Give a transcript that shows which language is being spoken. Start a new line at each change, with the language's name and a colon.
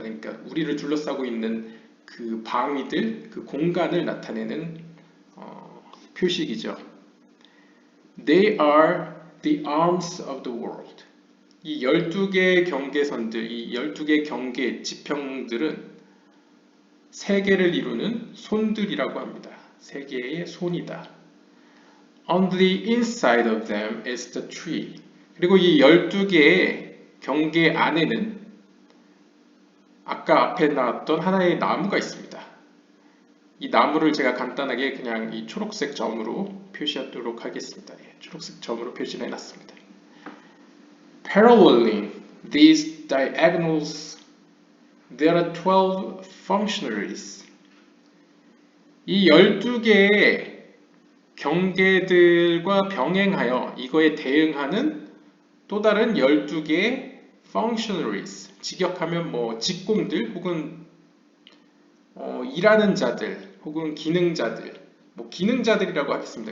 Korean: 그러니까 우리를 둘러싸고 있는 그 방위들, 그 공간을 나타내는 표식이죠.
English: They are the arms of the world.
Korean: 이 12개의 경계선들, 이 12개의 경계 지평들은 세계를 이루는 손들이라고 합니다. 세계의 손이다.
English: On the inside of them is the tree.
Korean: 그리고 이 12개의 경계 안에는 아까 앞에 나왔던 하나의 나무가 있습니다. 이 나무를 제가 간단하게 그냥 이 초록색 점으로 표시하도록 하겠습니다. 초록색 점으로 표시를 해놨습니다.
English: Paralleling these diagonals, there are 12 functionaries.
Korean: 이 12개의 경계들과 병행하여 이거에 대응하는 또 다른 12개의 functionaries. 직역하면 뭐 직공들 혹은 일하는 자들 혹은 기능자들, 뭐 기능자들이라고 하겠습니다.